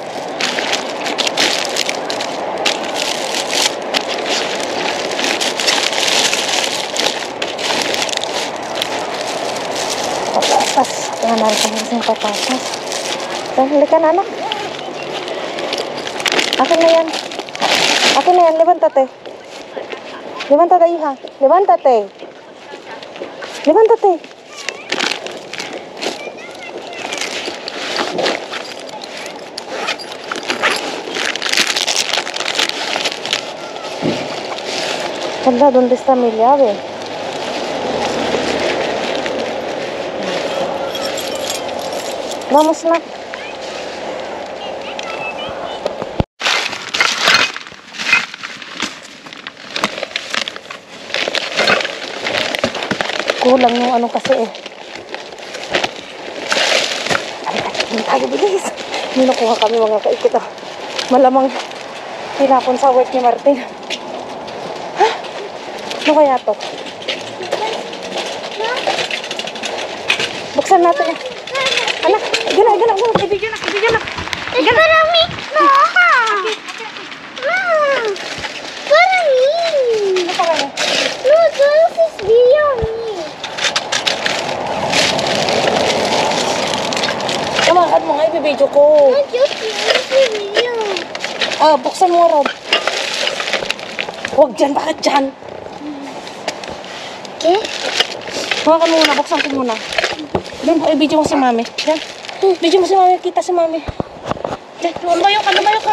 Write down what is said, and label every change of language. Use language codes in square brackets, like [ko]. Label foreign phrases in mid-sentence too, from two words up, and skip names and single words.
[tl] Patatas. Wala na rin kasing patatas. Halika na, anak. Akin na yan. Akin na yan. [es] Levantate. Levantate, hija. Levantate. Levantate. Hala, ¿dónde está mi llave? [tl] Vamos na. Kulang yung ano kasi eh. Ay, tayo bilis. May nakuha kami mga kaikot. Malamang tinapon sa work ni Martin. Ha? Ano kaya to? Buksan natin eh. Anak, gana. Ibigyan na. Para me. No. Para me. Ano pa kaya? [en] No, this is video me. [tl] Kamakan mo nga, ibibidyo ko. [en] Not just video. [tl] Ah, buksan mo ron. Huwag dyan, bakit dyan? Okay? Hawakan mo muna, buksan ko muna. Doon, ibidyo mo si mami. Diyan. Video mo si mami, kita si mami. Diyan, lumayo ka.